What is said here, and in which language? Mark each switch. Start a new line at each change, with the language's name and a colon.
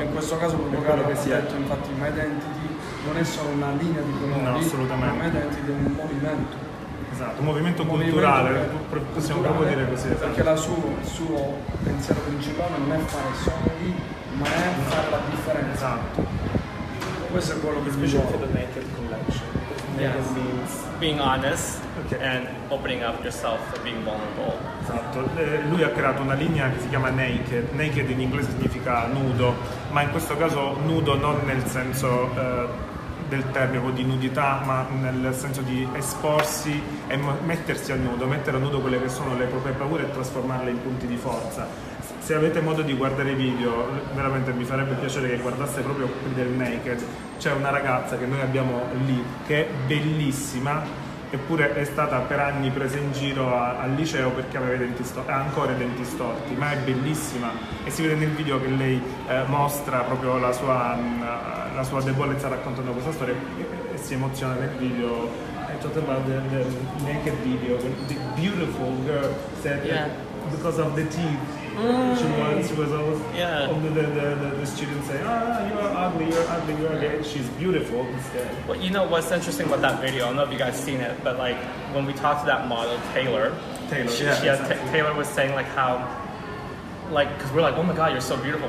Italian: In questo caso quello che si è detto, infatti Mydentity non è solo una linea di colori, no, assolutamente. Ma Mydentity è un movimento. Esatto, un movimento culturale, possiamo proprio dire così. Esatto. Perché il suo pensiero principale non è fare soldi, ma è fare la differenza. Esatto. Questo è quello che lui vuole.
English: For the naked collection. Yes. Means being honest and opening up yourself and being vulnerable.
Italian: Esatto, lui ha creato una linea che si chiama naked. Naked in inglese significa nudo, ma in questo caso nudo non nel senso del termine di nudità, ma nel senso di esporsi e mettersi a nudo, mettere a nudo quelle che sono le proprie paure e trasformarle in punti di forza. Se avete modo di guardare i video, veramente mi farebbe piacere che guardaste proprio del naked. C'è una ragazza che noi abbiamo lì che è bellissima, eppure è stata per anni presa in giro al liceo perché aveva i denti storti, ha ancora i denti storti, ma è bellissima, e si vede nel video che lei mostra proprio la sua la sua debolezza raccontando questa storia e si emoziona nel video.
English: I talked about the naked video, the beautiful girl said that because of the teeth. She was always all the students saying, you're ugly, you're gay. She's beautiful instead. Well, you know what's interesting about that video? I don't know if you guys seen it, but like when we talked to that model, Taylor, Taylor was saying like how, like, because we're like, oh my God, you're so beautiful.